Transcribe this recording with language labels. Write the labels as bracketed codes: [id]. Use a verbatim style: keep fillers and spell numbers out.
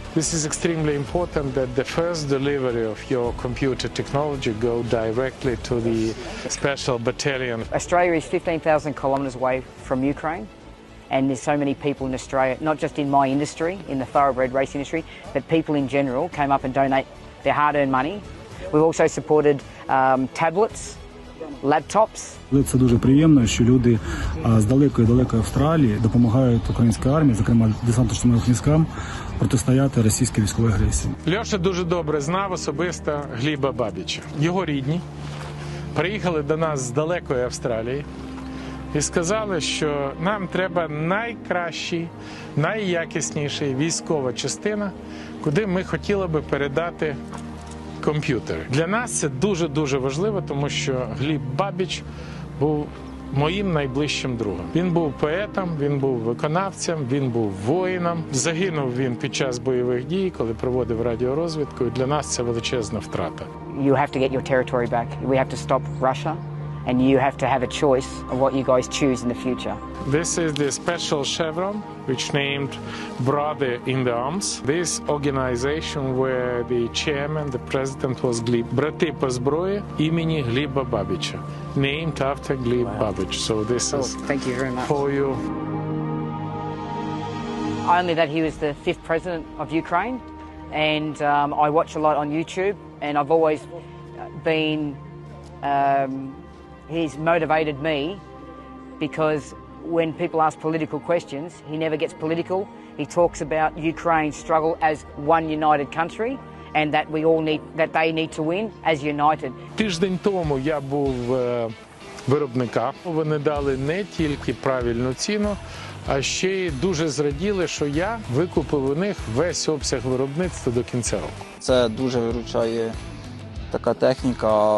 [en] This is extremely important that the first delivery of your computer technology go directly to the special battalion. Australia is fifteen thousand kilometres away from Ukraine, and there's so many people in Australia, not just in my industry, in the thoroughbred race industry, but people in general came up and donate their hard-earned money. We've also supported um, tablets, laptops. [uk] Це дуже приємно, що люди з далекої-далекої Австралії допомагають українській армії, зокрема десантно-штурмовим військам, протистояти російській військовій агресії. Льоша дуже добре знав особисто Гліба Бабіча. Його рідні приїхали до нас з далекої Австралії і сказали, що нам треба найкращий, найякісніший військова частина, куди ми хотіли би передати комп'ютери. Для нас це дуже-дуже важливо, тому що Гліб Бабіч був моїм найближчим другом. Він був поетом, він був виконавцем, він був воїном. Загинув він під час бойових дій, коли проводив радіорозвідку, і для нас це величезна втрата. [en] You have to get your territory back. We have to stop Russia, and you have to have a choice of what you guys choose in the future. This is the special chevron which named Brother in the Arms. This organization where the chairman, the president was Glib. [uk] Брати по зброї імені Гліба Бабіча. [en] Named after Glib Babich. So this is oh, thank you very much. For you. Only that he was the fifth president of Ukraine, and um, I watch a lot on YouTube, and I've always been um, he's motivated me because when people ask political questions, he never gets political. He talks about Ukraine's struggle as one united country and that we all need, that they need to win as united. [uk] Тиждень тому я був в виробника. Вони дали не тільки правильну ціну, а ще й дуже зраділи, що я викупив у них весь обсяг виробництва до кінця року. Це дуже виручає така техніка.